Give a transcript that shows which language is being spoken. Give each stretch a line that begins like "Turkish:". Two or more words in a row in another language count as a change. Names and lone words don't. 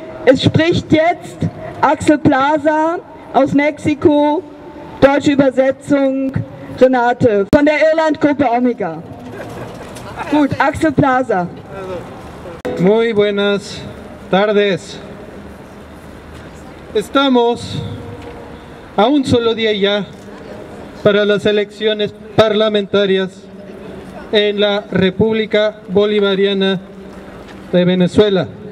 German: Es spricht jetzt Axel Plaza aus Mexiko, deutsche Übersetzung Renate von der Irland-Gruppe Omega. Gut, Axel Plaza.
Spanish: Muy buenas tardes. Estamos a un solo día ya para las elecciones parlamentarias en la República Bolivariana de Venezuela.